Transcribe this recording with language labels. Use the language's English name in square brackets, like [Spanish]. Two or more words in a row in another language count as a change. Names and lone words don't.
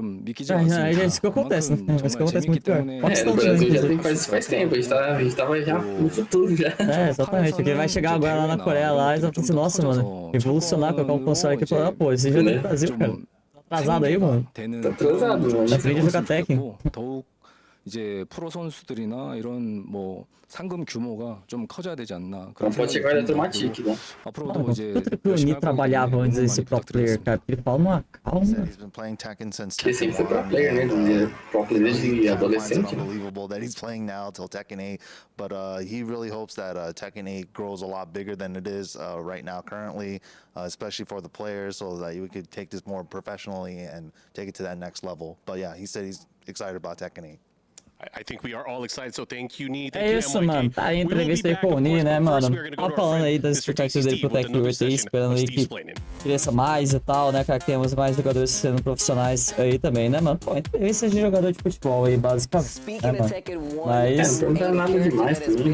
[Portuguese] É isso que acontece, né? Isso que acontece muito pior. No Brasil já tem faz tempo, a gente tava já no futuro já. Exatamente, porque vai chegar agora lá na Coreia lá e vai falar assim, nossa, mano, revolucionar, colocar um console aqui e falar, pô, esse jogo é do Brasil, cara. Atrasado aí, mano. Tá atrasado, mano. Já aprendi a jogar Tekken. [Korean] 더욱 이제 프로 선수들이나 이런 뭐 상금 규모가 좀 커져야 되지 않나. [Portuguese] Não pode chegar automático, né? [Korean] 앞으로도 이제 [Portuguese] que o Ni trabalhava antes desse [English] pro player, [Portuguese] cara. Ele fala numa calma. Ele sempre foi [English] pro player, [Portuguese] né? [English] Pro player [Portuguese] desde adolescente. [English] Unbelievable that he's playing now till Tekken 8, but he really hopes that Tekken 8 grows a lot bigger than it is right now currently, especially for the players, so that we could take this more professionally and take it to that next level. But yeah, he said he's excited about Tekken 8. I think we are all excited, so thank you, Ni. [Portuguese] É isso, mano. Tá aí a entrevista aí com o Ni, né, mano? Tava falando aí das expectativas dele pro Tekken 8 aí, esperando aí que cresça mais e tal, né, cara? Que temos mais jogadores sendo profissionais aí também, né, mano? Pô, entrevista de jogador de futebol aí, basicamente, né, mano? Mas... não tá nada demais também.